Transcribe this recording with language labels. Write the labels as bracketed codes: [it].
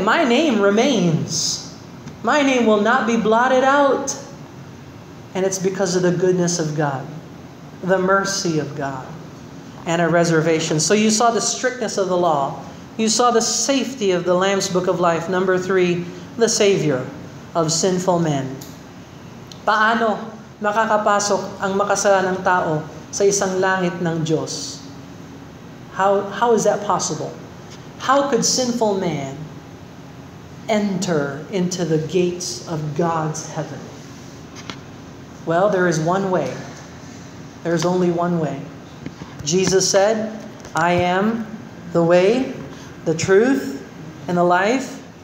[en] My name remains. My name will not be blotted out. And it's because of the goodness of God, the mercy of God, and a reservation. So you saw the strictness of the law. You saw the safety of the Lamb's Book of Life. Number 3, the Savior of sinful men. [tl] Paano makakapasok ang makasalanang tao sa isang langit ng Diyos? [en] How is that possible? How could sinful man enter into the gates of God's heaven? Well, there is one way. There's only one way. Jesus said, I am the way, the truth, and the life.